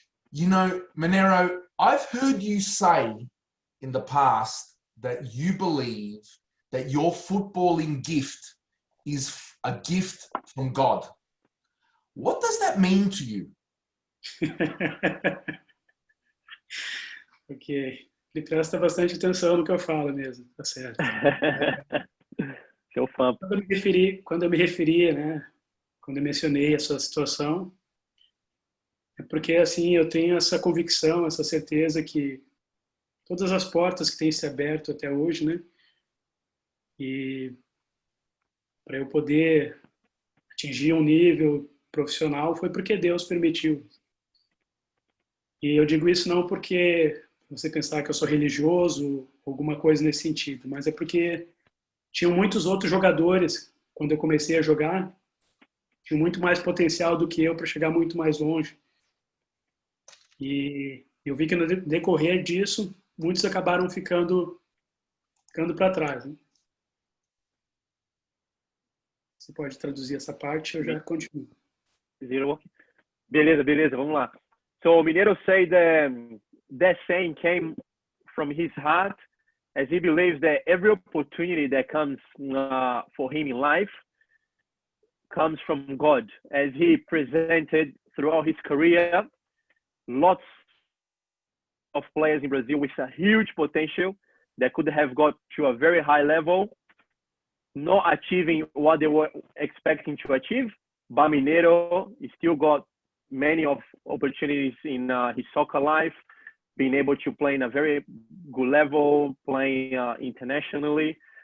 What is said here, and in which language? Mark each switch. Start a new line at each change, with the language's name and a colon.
English: You know, Mineiro, I've heard you say in the past that you believe that your footballing gift is a gift from God. What does that mean to you? Ok.
Portuguese: Ele presta bastante atenção no que eu falo mesmo, tá certo. Seu fã. Quando eu me referi, né, quando eu mencionei essa situação, é porque assim eu tenho essa convicção, essa certeza que todas as portas que têm se aberto até hoje, né, e para eu poder atingir um nível profissional foi porque Deus permitiu. E eu digo isso não porque você pensar que eu sou religioso, alguma coisa nesse sentido, mas é porque tinham muitos outros jogadores, quando eu comecei a jogar, tinham muito mais potencial do que eu para chegar muito mais longe. E eu vi que no decorrer disso, muitos acabaram ficando para trás. Né? Você pode traduzir essa parte, eu já continuo. Beleza, vamos lá.
English: So Mineiro said that saying came from his heart, as he believes that every opportunity that comes for him in life comes from God. As he presented throughout his career, lots of players in Brazil with a huge potential that could have got to a very high level, not achieving what they were expecting to achieve, but Mineiro still got many of opportunities in his soccer life, being able to play in a very good level, playing internationally.